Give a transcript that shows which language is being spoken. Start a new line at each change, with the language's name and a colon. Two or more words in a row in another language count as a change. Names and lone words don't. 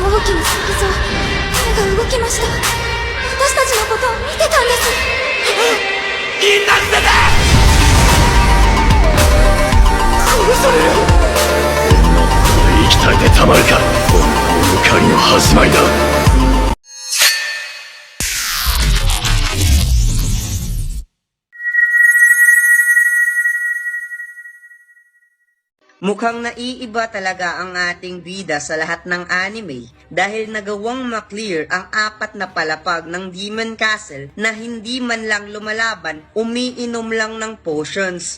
Japanese: の先像、手が動きました。私たちのことを見てたんです。みんな捨てて殺される。こんなところで生きたいでたまるか。本当の狩りの始まりだ。
Filipino: Mukhang naiiba talaga ang ating bida sa lahat ng anime dahil nagawang maklear ang 4 na palapag ng Demon Castle na hindi man lang lumalaban, umiinom lang ng potions.